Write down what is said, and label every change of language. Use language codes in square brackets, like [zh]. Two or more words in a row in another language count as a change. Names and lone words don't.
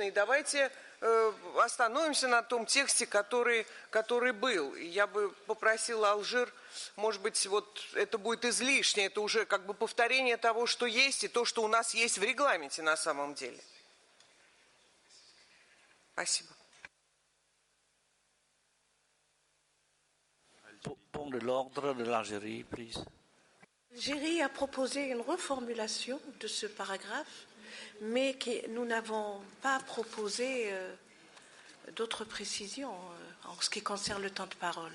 [ru] И давайте остановимся на том тексте, который был. Я бы попросила Алжир, может быть, вот это будет излишне, это уже как бы повторение того, что есть, и то, что у нас есть в регламенте на самом деле. Спасибо. [fr] Point de l'ordre de l'Algérie, please. L'Algérie a proposé une reformulation de ce paragraphe, mais nous n'avons pas proposé d'autres précisions en ce qui concerne le temps de parole.